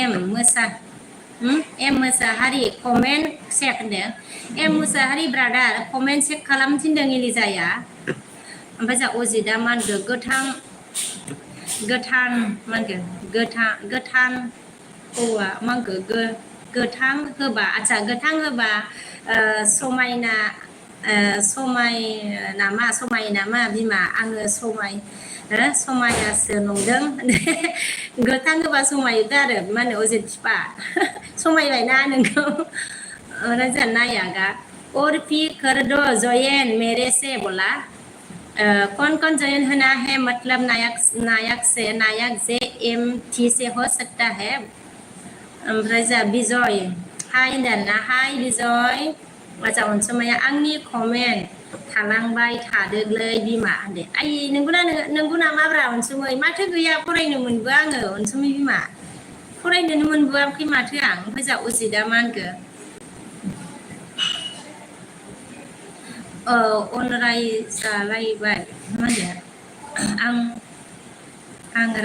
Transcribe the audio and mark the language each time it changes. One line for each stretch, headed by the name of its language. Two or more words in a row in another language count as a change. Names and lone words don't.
Bodo: एम मोसाहारि कमेन्ट चेक होनदों एम मोसाहारि ब्रादार कमेन्ट चेक खालाम थिनदों इलिजाया ओमफ्राय जोंहा अजितआ मा होनदों गोथां मा होनगोन गोथां हौवा मा होनखो गोथां होबा आदसा गोथां होबा समायना समाय नामा बिमा आङो समायासो नंदों गोथां होबा समायोथ' आरो मा होनो अजित फिफा समायबायना नोंखौ ओमफ्राय जोंहा नायागा
Hindi: और भी कर दो जयेन मेरे से बोला कौन जयन होना है मतलब नायक से एम से हो सकता है
Bodo: ओमफ्राय जोंहा बिजय हाय होनदों ना हाय बिजय आदसा अनसुमाया आंनि कमेन्ट थालांबाय थादोलै बिमा होनदो आइ नंगौ नामाब्रा अनसुमै माथो गैया फरायनो मोनबो आङो अनसुमै बिमा फरायनोनो मोनबोआखै माथो आं ओमफ्राय जोंहा अजितआ मा होनखो रायजालायबाय मा होनो आं